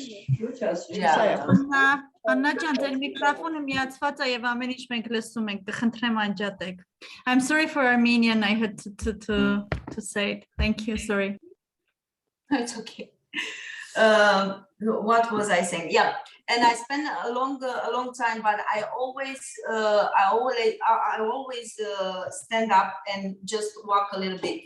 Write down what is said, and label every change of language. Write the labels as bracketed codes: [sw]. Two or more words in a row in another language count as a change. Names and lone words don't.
[hy] Աննաջան, ձեր միկրոֆոնը միացված է եւ ամեն ինչ մենք լսում ենք, խնդրեմ անջատեք. [en] I'm sorry for Armenian, I had to say it. Thank you, sorry. It's okay. What was I saying? Yeah, and I spend a long time, but I always stand up and just walk a little bit.